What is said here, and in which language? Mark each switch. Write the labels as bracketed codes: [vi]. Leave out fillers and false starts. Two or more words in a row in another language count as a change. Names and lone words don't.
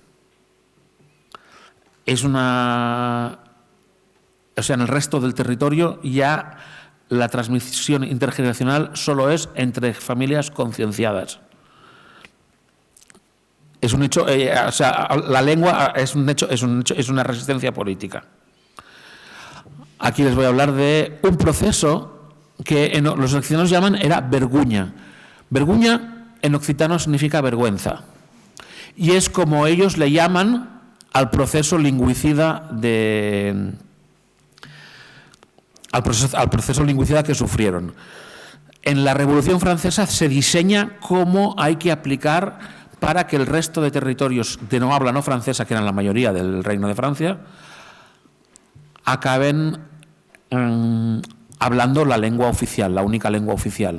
[es] O sea, en el resto del territorio ya la transmisión intergeneracional solo es entre familias concienciadas. Es un hecho, o sea, la lengua es una resistencia política. Aquí les voy a hablar de un proceso que los occitanos llaman [oc] era verguña. [es] Verguña en occitano significa vergüenza. Y es como ellos le llaman al proceso lingüicida al proceso lingüicida que sufrieron. En la Revolución Francesa se diseña cómo hay que aplicar para que el resto de territorios de no habla no francesa, que eran la mayoría del Reino de Francia, acaben hablando la lengua oficial, la única lengua oficial.